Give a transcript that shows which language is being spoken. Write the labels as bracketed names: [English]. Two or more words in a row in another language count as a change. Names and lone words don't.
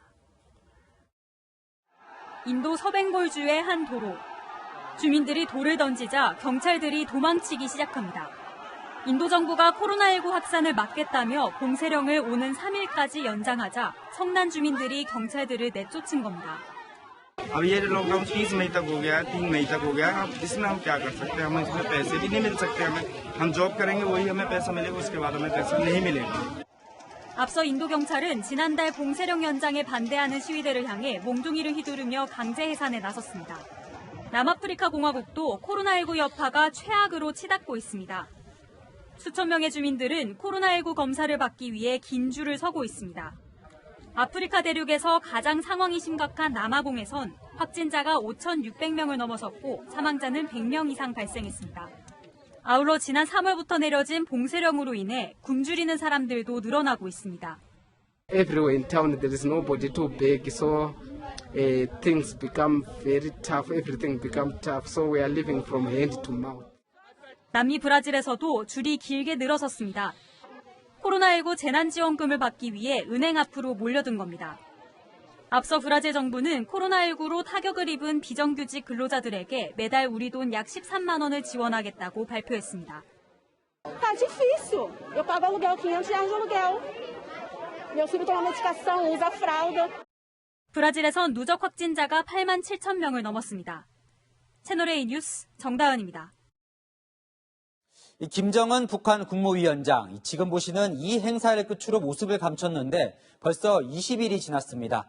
[Korean] 인도 서벵골주의 한 도로. 주민들이 돌을 던지자 경찰들이 도망치기 시작합니다. 인도 정부가 코로나19 확산을 막겠다며 봉쇄령을 오는 3일까지 연장하자 성난 주민들이 경찰들을 내쫓은 겁니다. [Hindi] अब ये लॉकडाउन 30 मई तक हो गया है, 3 मई तक हो गया है। अब इसमें हम क्या कर सकते हैं? हमें इसमें पैसे भी नहीं मिल सकते हमें। हम जॉब करेंगे वही हमें पैसा मिलेगा, उसके बाद हमें पैसा नहीं मिलेगा। [Korean] 앞서 인도 경찰은 지난달 봉쇄령 연장에 반대하는 시위대를 향해 몽둥이를 휘두르며 강제 해산에 나섰습니다. 남아프리카 공화국도 코로나19 여파가 최악으로 치닫고 있습니다. 수천 명의 주민들은 코로나19 검사를 받기 위해 긴 줄을 서고 있습니다. 아프리카 대륙에서 가장 상황이 심각한 남아공에선 확진자가 5,600명을 넘어섰고 사망자는 100명 이상 발생했습니다. 아울러 지난 3월부터 내려진 봉쇄령으로 인해 굶주리는 사람들도 늘어나고 있습니다. [English] Everywhere in town there is nobody to beg, so things become very tough. Everything become tough, so we are living from hand to mouth. [Korean] 남미 브라질에서도 줄이 길게 늘어섰습니다. 코로나19 재난지원금을 받기 위해 은행 앞으로 몰려든 겁니다. 앞서 브라질 정부는 코로나19로 타격을 입은 비정규직 근로자들에게 매달 우리 돈 약 13만 원을 지원하겠다고 발표했습니다. [Portuguese] Tá difícil. Eu pago aluguel, R$500 de aluguel. Meu filho toma medicação, usa fralda. [Korean] 브라질에선 누적 확진자가 8만 7천 명을 넘었습니다. 채널A 뉴스 정다은입니다. 김정은 북한 국무위원장, 지금 보시는 이 행사를 끝으로 모습을 감췄는데 벌써 20일이 지났습니다.